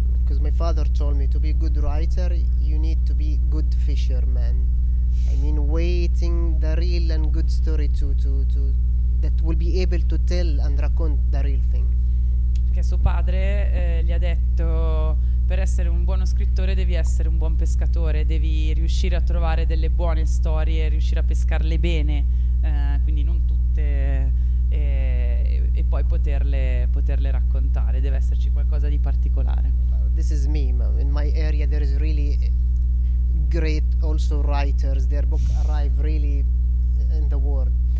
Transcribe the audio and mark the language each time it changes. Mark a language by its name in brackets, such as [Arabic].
[English] Because my father told me to be a good writer you need to be good fisherman. I mean waiting the real and good story to that will be able to tell and raccont the real thing. [Italian] Perché suo padre gli ha detto per essere un buono scrittore devi essere un buon pescatore, devi riuscire a trovare delle buone storie, riuscire a pescarle bene, quindi non tutte, e poi poterle raccontare, deve esserci qualcosa di particolare. [English] This is me, in my area there is really great also writers, their book arrive really in the world.